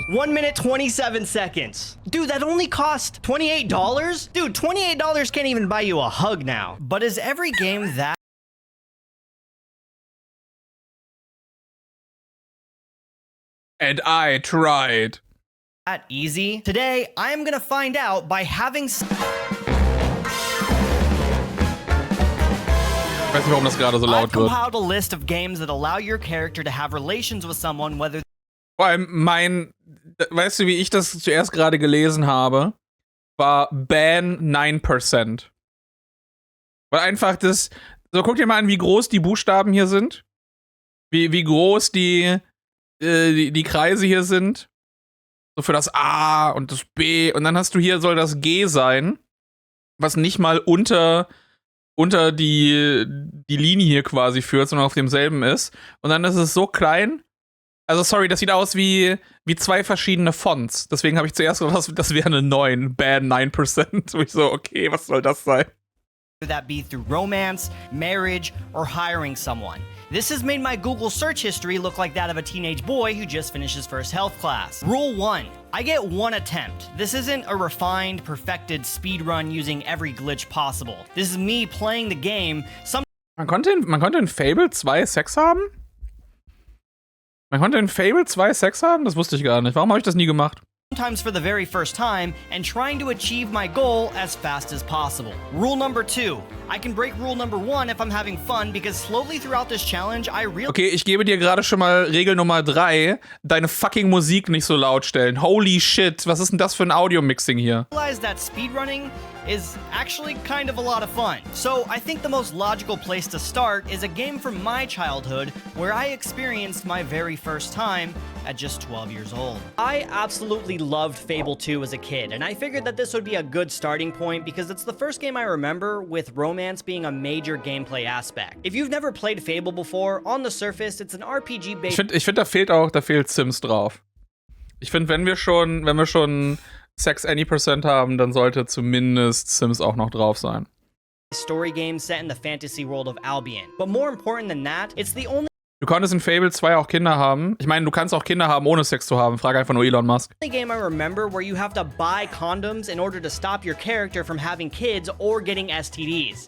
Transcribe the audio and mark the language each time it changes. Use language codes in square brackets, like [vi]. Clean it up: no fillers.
[en] 1 minute 27 seconds. Dude, that only cost $28? Dude, $28 can't even buy you a hug now. But is every game that? And I tried. That easy? Today, I am gonna find out by having. [de] Ich weiß nicht, warum das gerade so laut wird. [en] I've compiled a list of games that allow your character to have relations with someone, whether. [de] Vor allem weißt du, wie ich das zuerst gerade gelesen habe? War Ban 9%. Weil einfach das. So, guck dir mal an, wie groß die Buchstaben hier sind. Wie groß die Kreise hier sind. So für das A und das B. Und dann hast du hier, soll das G sein. Was nicht mal unter die Linie hier quasi führt, sondern auf demselben ist. Und dann ist es so klein. Also, sorry, das sieht aus wie zwei verschiedene Fonts. Deswegen habe ich zuerst gedacht, das wäre eine 9. Ban 9%. Und ich so, okay, was soll das sein? [en] that be through romance, marriage, or hiring someone. This has made my Google search history look like that of a teenage boy who just finished his first health class. Rule 1. I get one attempt. This isn't a refined, perfected speedrun using every glitch possible. This is me playing the game. [de] Man konnte in Fable 2 Sex haben? Man konnte in Fable 2 Sex haben? Das wusste ich gar nicht. Warum habe ich das nie gemacht? [en] Sometimes for the very first time, and trying to achieve my goal as fast as possible. Rule number 2. I can break rule number 1 if I'm having fun, because slowly throughout this challenge, I realize... [de] Okay, ich gebe dir gerade schon mal Regel Nummer 3. Deine fucking Musik nicht so laut stellen. [en] Holy shit, [de] was ist denn das für ein Audio-Mixing hier? [en] That speedrunning is actually kind of a lot of fun. So I think the most logical place to start is a game from my childhood where I experienced my very first time at just 12 years old. I absolutely loved Fable 2 as a kid, and I figured that this would be a good starting point because it's the first game I remember with romance being a major gameplay aspect. If you've never played Fable before, on the surface, it's an RPG-based... [de] Ich find, da fehlt Sims drauf. Ich finde, wenn wir schon Sex Any % haben, dann sollte zumindest Sims auch noch drauf sein. [en] Story game set in the fantasy world of Albion. But more important than that, it's the only [de] Du konntest in Fable 2 auch Kinder haben. Ich meine, du kannst auch Kinder haben, ohne Sex zu haben. Frag einfach nur Elon Musk. [en] The game I remember where you have to buy condoms in order to stop your character from having kids or getting STDs.